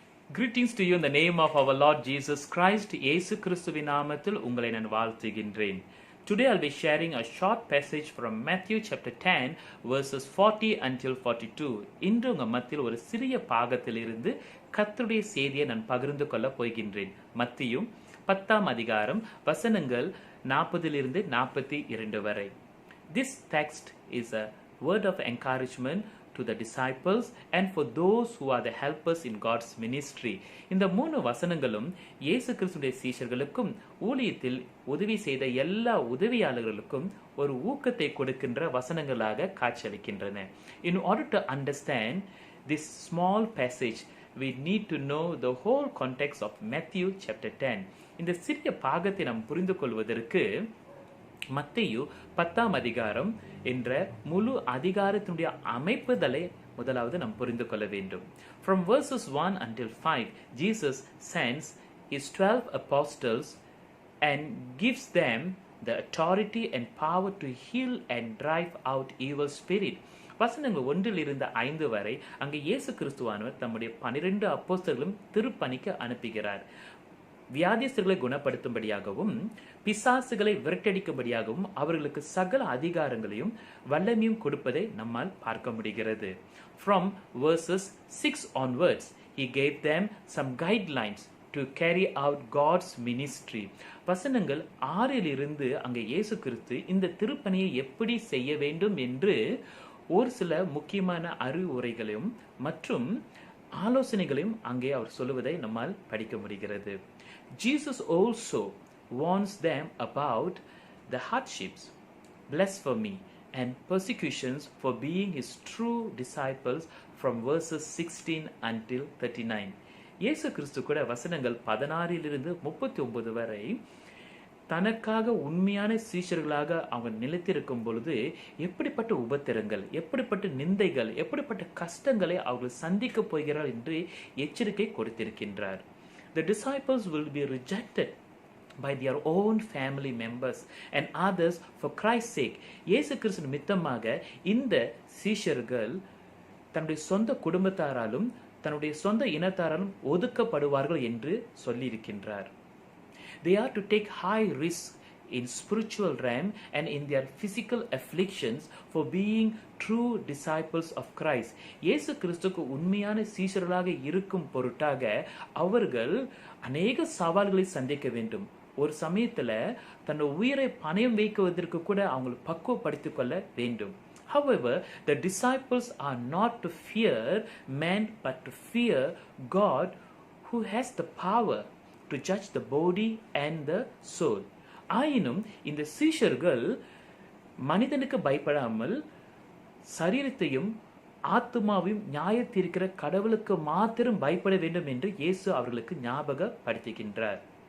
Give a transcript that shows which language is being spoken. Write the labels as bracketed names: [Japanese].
[English] Greetings to you in the name of our Lord Jesus Christ. [Tamil] இயேசு கிறிஸ்துவின் நாமத்தில் உங்களை நான் வாழ்த்துகின்றேன். [English] Today I'll be sharing a short passage from Matthew chapter 10 verses 40 until 42. [Tamil] இன்று உங்கள் மத்தியில் ஒரு சிறிய பாகத்திலிருந்து கர்த்தருடைய செய்தியை நான் பகிர்ந்து கொள்ள போகின்றேன். மத்தியும் 10ஆம் அதிகாரம் வசனங்கள் 40 42 வரை. [English] This text is a word of encouragement to the disciples and for those who are the helpers in God's ministry. [Tamil] இந்த 3 வசனங்களும் இயேசு கிறிஸ்துவின் சீஷர்களுக்கும் ஊழியத்தில் உதவி செய்த எல்லா உதவியாளர்களுக்கும் ஒரு ஊக்கத்தை கொடுக்கின்ற வசனங்களாக காட்சியளிக்கின்றன. [English] In order to understand this small passage, we need to know the whole context of Matthew chapter 10. [Tamil] இந்த சிறிய பாகத்தை நாம் புரிந்து கொள்வதற்கு மத்தேயு 10ஆம் அதிகாரம் என்ற முழு அதிகாரத்தினுடைய அமைப்புதலை முதலாவது நாம் புரிந்து கொள்ள வேண்டும். [English] From verses 1 until 5, Jesus sends his 12 apostles and gives them the authority and power to heal and drive out evil spirit. [Tamil] வசனங்கள் 1-5 வரை அங்கு இயேசு கிறிஸ்துவானவர் தம்முடைய 12 அப்போஸ்தலர்களும் திருப்பணிக்கு அனுப்புகிறார். வியாதிஸ்தர்களை குணப்படுத்தும்படியாகவும் பிசாசுகளை விரட்டடிக்கும்படியாகவும் அவர்களுக்கு சகல அதிகாரங்களையும் வல்லமையும் கொடுப்பதை நம்மால் பார்க்க முடிகிறது. [English] From verses 6 onwards, he gave them some guidelines to carry out God's ministry. [Tamil] வசனங்கள் 6 அங்கே இயேசு கிறிஸ்து இந்த திருப்பணியை எப்படி செய்ய வேண்டும் என்று ஒரு சில முக்கியமான அறிவுரைகளையும் மற்றும் ஆலோசனைகளையும் அங்கே அவர் சொல்லுவதை நம்மால் படிக்க முடிகிறது. [English] Jesus also warns them about the hardships, blasphemy, and persecutions for being his true disciples from verses 16 until 39. [Tamil] இயேசு கிறிஸ்து கூட வசனங்கள் 16-39 வரை தனக்காக உண்மையான சீஷர்களாக அவங்க நிலைத்திருக்கும் பொழுது எப்படிப்பட்ட உபத்திரங்கள், எப்படிப்பட்ட நிந்தைகள், எப்படிப்பட்ட கஷ்டங்களை அவர்கள் சந்திக்க போகிறார்கள் என்று எச்சரிக்கை கொடுத்திருக்கின்றார். [English] The disciples will be rejected by their own family members and others for Christ's sake. [Tamil] இயேசு கிறிஸ்து நிமித்தமாக இந்த சீஷர்கள் தன்னுடைய சொந்த குடும்பத்தாராலும் தன்னுடைய சொந்த இனத்தாராலும் ஒதுக்கப்படுவார்கள் என்று சொல்லியிருக்கின்றார். [English] They are to take high risk in spiritual realm and in their physical afflictions for being true disciples of Christ. [Tamil] இயேசு கிறிஸ்துவுக்கு உண்மையான சீஷர்களாக இருக்கும் பொருட்டாக அவர்கள் அநேக சவால்களை சந்திக்க வேண்டும். ஒரு சமயத்துல தன்னுடைய உயிரை பணயம் வைக்குவதற்கு கூட அவங்களை பக்குவப்படுத்திக் கொள்ள வேண்டும். [English] However, the disciples are not to fear man but to fear God who has the power to judge the body and the soul. [Tamil] ஆயினும் இந்த சீஷர்கள் மனிதனுக்கு பயப்படாமல் சரீரத்தையும் ஆத்மாவையும் நியாயத்தீர்க்கிற கடவுளுக்கு மாத்திரம் பயப்பட வேண்டும் என்று இயேசு அவர்களுக்கு ஞாபகப்படுத்துகின்றார்.